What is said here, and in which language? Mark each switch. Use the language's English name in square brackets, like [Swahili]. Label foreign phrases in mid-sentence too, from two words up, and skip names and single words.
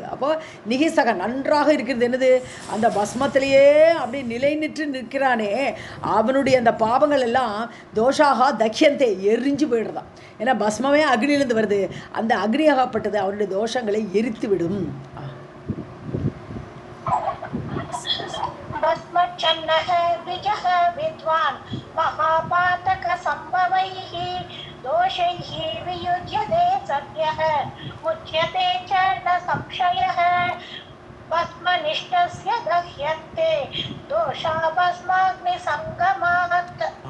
[Tamil] அப்போது நிகிஸ்தக நன்றாக இருக்கிறது என்னது? அந்த பஸ்மத்திலேயே அப்படி நிலை நின்று நிற்கிறானே அவனுடைய அந்த பாவங்கள் எல்லாம் [Sanskrit] दोषाः दह्यन्ते [Tamil] எரிஞ்சு போயிடுறதான். ஏன்னா பஸ்மமே அக்னியிலேருந்து வருது. அந்த அக்னியாகப்பட்டது அவனுடைய தோஷங்களை எரித்து விடும். [Sanskrit] भस्मच्छन्नः द्विजः विद्वान् महापातकसम्भवैः दोषैः वियुज्यते सद्यः मुच्यते च न संशयः भस्मनिष्ठस्य दह्यन्ते दोषा भस्माग्निसङ्गमात्